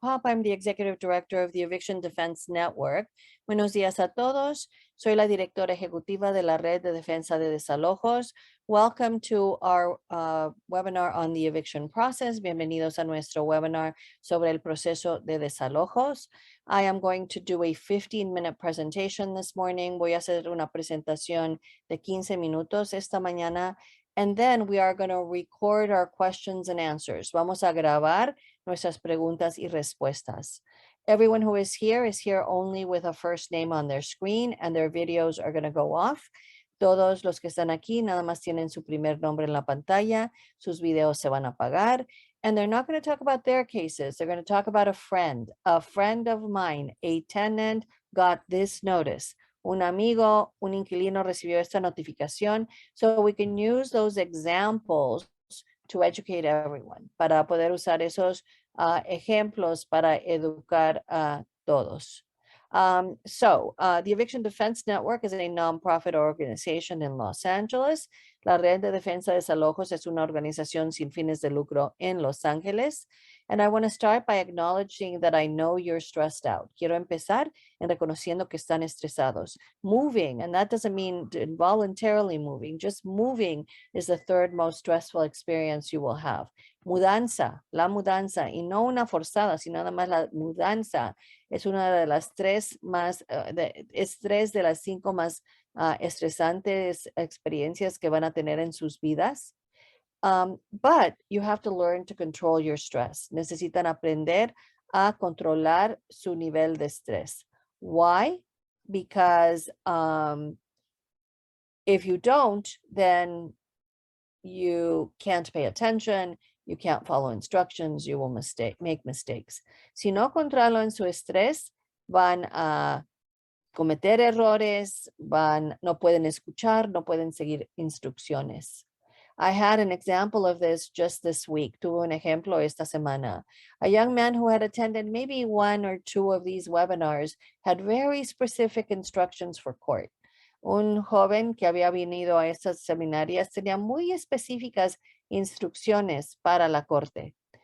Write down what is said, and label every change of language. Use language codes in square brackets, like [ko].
[en] I'm the Executive Director of the Eviction Defense Network. [es] Buenos días a todos. Soy la directora ejecutiva de la Red de Defensa de Desalojos. [en] Welcome to our webinar on the eviction process. [es] Bienvenidos a nuestro webinar sobre el proceso de desalojos. [en] I am going to do a 15-minute presentation this morning. [es] Voy a hacer una presentación de 15 minutos esta mañana. [en] And then we are going to record our questions and answers. [es] Vamos a grabar nuestras preguntas y respuestas. [en] Everyone who is here only with a first name on their screen, and their videos are going to go off. [es] Todos los que están aquí nada más tienen su primer nombre en la pantalla. Sus videos se van a apagar. [en] And they're not going to talk about their cases. They're going to talk about a friend of mine, a tenant got this notice. [es] Un amigo, un inquilino recibió esta notificación. [en] So we can use those examples to educate everyone, [es] para poder usar esos ejemplos para educar a todos. [en] The Eviction Defense Network is a nonprofit organization in Los Angeles. [es] La Red de Defensa de Desalojos es una organización sin fines de lucro en Los Ángeles. [en] And I want to start by acknowledging that I know you're stressed out. [es] Quiero empezar en reconociendo que están estresados. [en] Moving, and that doesn't mean involuntarily moving, just moving is the third most stressful experience you will have. [es] Mudanza, la mudanza, y no una forzada, sino nada más la mudanza es una de las tres más, es tres de las 5 más estresantes experiencias que van a tener en sus vidas. [en] But you have to learn to control your stress. [es] Necesitan aprender a controlar su nivel de estrés. [en] Why? Because if you don't, then you can't pay attention, you can't follow instructions, you will make mistakes. [es] Si no controlan su estrés, van a cometer errores, no pueden escuchar, no pueden seguir instrucciones. [en] I had an example of this just this week. [es] Tuve un ejemplo esta semana. [en] A young man who had attended maybe 1 or 2 of these webinars had very specific instructions for court. [es] Un joven que había venido a estas seminarias tenía muy específicas instrucciones para la corte.